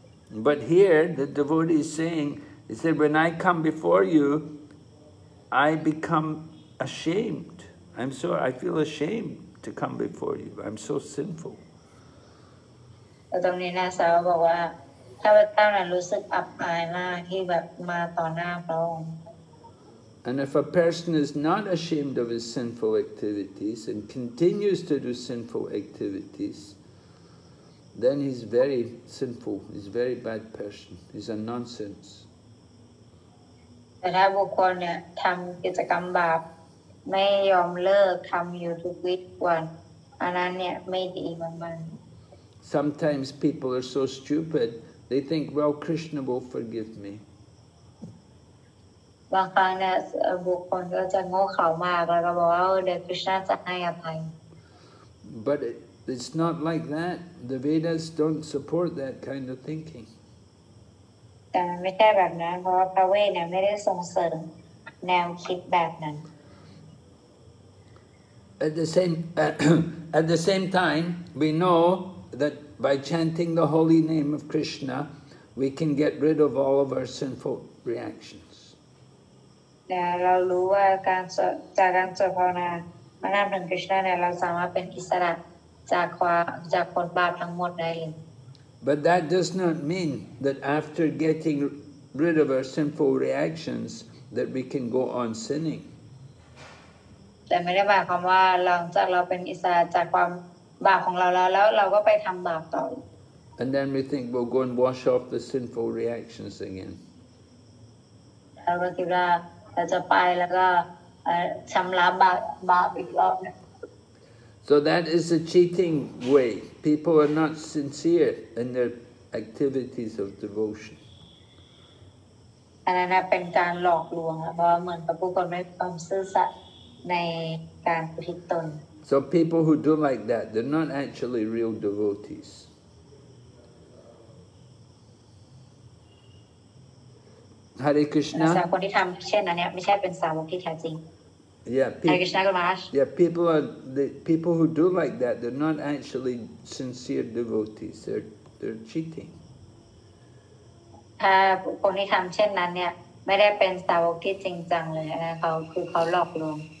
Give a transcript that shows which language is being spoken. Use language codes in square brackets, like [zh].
[en] But here the devotee is saying, he said, when I come before you, I become ashamed. I feel ashamed to come before you. I'm so sinful. [th] ตรงนี้นะสาวบอกว่าข้าพเจ้าน่ะรู้สึกอับอายมากที่แบบมาต่อหน้าพระองค์ [en] And if a person is not ashamed of his sinful activities and continues to do sinful activities, then he's very sinful. He's a very bad person. He's a nonsense. [th] แต่ถ้าบุคคลเนี่ยทำกิจกรรมบาปไม่ยอมเลิกทำอยู่ทุกวันอันนั้นเนี่ยไม่ดีมากๆ [en] Sometimes people are so stupid, they think, well, Krishna will forgive me. [th] บางครั้งเนี่ยบุคคลก็จะโง่เขลามากแล้วก็บอกว่าเดี๋ยวคริชนาจะให้อภัย [en] But it's not like that. The Vedas don't support that kind of thinking. [th] แต่มันไม่ใช่แบบนั้นเพราะว่าพระเวทเนี่ยไม่ได้ส่งเสริมแนวคิดแบบนั้น [en] At the same time, we know that by chanting the holy name of Krishna, we can get rid of all of our sinful reactions. [th] เรารู้ว่าจากการสวดภาวนาพระนามถึงคริชนาเนี่ยเราสามารถเป็นอิสระจากผลบาปทั้งหมดได้เลย [en] But that does not mean that after getting rid of our sinful reactions that we can go on sinning. [th] แต่ไม่ได้หมายความว่าหลังจากเราเป็นอิสระจากความบาปของเราแล้วเราก็ไปทำบาปต่อ [en] And then we think we'll go and wash off the sinful reactions again. [th] เราก็คิดว่าเราจะไปแล้วก็ชำระบาปอีกรอบนึง [en] So that is a cheating way. People are not sincere in their activities of devotion. [th] อันนั้นเป็นการหลอกลวงเพราะเหมือนกับผู้คนไม่มีความซื่อสัตย์ในการอุทิศตน [en] So people who do like that, they're not actually real devotees. Hare Krishna. [th] คนที่ทำเช่นนั้นเนี่ยไม่ใช่เป็นสาวกที่แท้จริง [en] Yeah, Hare Krishna Gurmaharaj. Yeah, people who do like that, they're not actually sincere devotees. They're cheating. [th] ถ้าคนที่ทำเช่นนั้นเนี่ยไม่ได้เป็นสาวกที่จริงจังเลยนะเขาหลอกลวง